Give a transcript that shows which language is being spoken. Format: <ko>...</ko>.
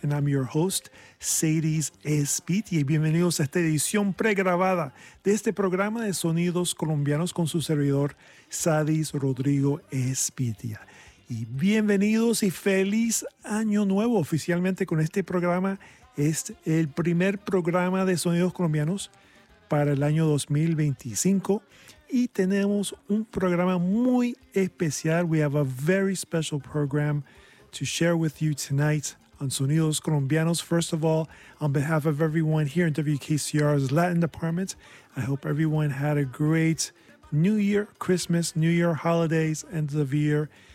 <en>And I'm your host, Sadies Espit.</en> <es>Y bienvenidos a esta edición pregrabada de este programa de Sonidos Colombianos con su servidor, Sadies Rodrigo Espitia. Y bienvenidos y feliz año nuevo oficialmente con este programa. Es el primer programa de Sonidos Colombianos para el año 2025. Y tenemos un programa muy especial.</es> <en>We have a very special program to share with you tonight on Sonidos Colombianos. First of all, on behalf of everyone here in WKCR's Latin department, I hope everyone had a great New Year, Christmas, New Year, holidays, end of year.</en>